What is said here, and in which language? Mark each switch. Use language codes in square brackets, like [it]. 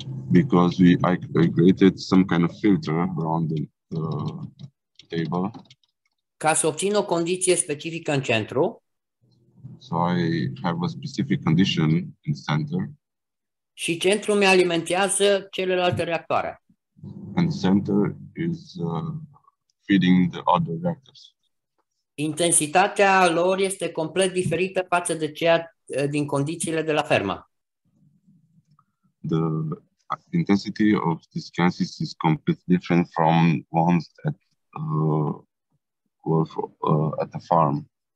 [en] Because I created some kind of filter around the table. [ro] Ca să obțin o condiție specifică în centru. [en] So I have a specific condition in center. [ro] Și centrul mi alimentează celelalte reactoare. [en] And center is feeding the other reactors. [ro] Intensitatea lor este complet diferită față de cea din condițiile de la fermă. [en] The intensity of these gases is completely different from ones that were at the farm.